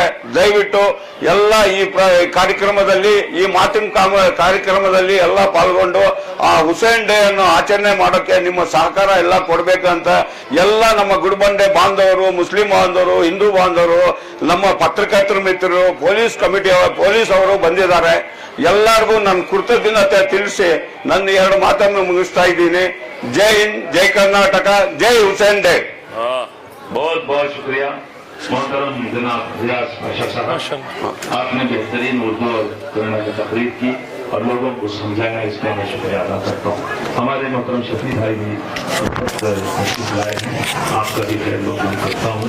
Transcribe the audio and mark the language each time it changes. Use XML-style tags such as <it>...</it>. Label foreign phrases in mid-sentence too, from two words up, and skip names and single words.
<kn>ದಯವಿಟ್ಟು ಎಲ್ಲ ಈ ಕಾರ್ಯಕ್ರಮದಲ್ಲಿ, ಈ ಮಾತಿನ ಕಾರ್ಯಕ್ರಮದಲ್ಲಿ ಎಲ್ಲ ಪಾಲ್ಗೊಂಡು ಆ ಹುಸೇನ್ ಡೇ ಅನ್ನು ಆಚರಣೆ ಮಾಡೋಕೆ ನಿಮ್ಮ ಸಹಕಾರ ಎಲ್ಲ ಕೊಡ್ಬೇಕಂತ ಎಲ್ಲ ನಮ್ಮ ಗುಡ್ಬಂಡೆ ಬಾಂಧವರು, ಮುಸ್ಲಿಂ ಬಾಂಧವರು, ಹಿಂದೂ ಬಾಂಧವರು, ನಮ್ಮ ಪತ್ರಕರ್ತರ ಮಿತ್ರರು, ಪೊಲೀಸ್ ಅವರು ಬಂದಿದ್ದಾರೆ. ಎಲ್ಲರಿಗೂ ನನ್ನ ಕೃತಜ್ಞತೆ ತಿಳಿಸಿ ನನ್ನ 2 ಮಾತನ್ನು ಮುಗಿಸ್ತಾ ಇದ್ದೀನಿ. ಜೈ ಹಿಂದ್, ಜೈ ಕರ್ನಾಟಕ, ಜೈ ಹುಸೇನ್ ಡೇ.</kn> <hi>बहुत बहुत शुक्रिया मोहतरम जनाब रियाज पाशा साहब, आपने बेहतरीन उर्दू और कन्नड़ में तकरीर की और लोगों को समझाया, इसका मैं शुक्रिया अदा करता हूँ. हमारे मोहतरम शफी भाई भी लाए हैं, आपका भी खैर लोग करता हूँ.</hi>